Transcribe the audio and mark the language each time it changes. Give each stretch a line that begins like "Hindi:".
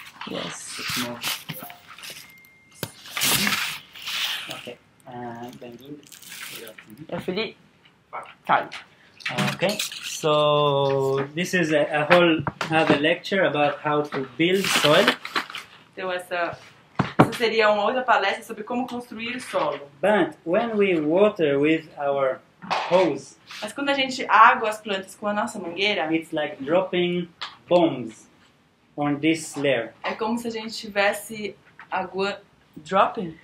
English: Yes. it's more.
Portuguese: Okay. Bem-vindo. É Felipe? Tá.
English: Okay. So this is a whole other lecture about how to build soil.
Portuguese: Então essa seria uma outra palestra sobre como construir o solo.
English: But when we water with our hose,
Portuguese: Mas quando a gente água as plantas com a nossa mangueira,
English: it's like dropping bombs on this layer.
Portuguese: é como se a gente tivesse água dropping?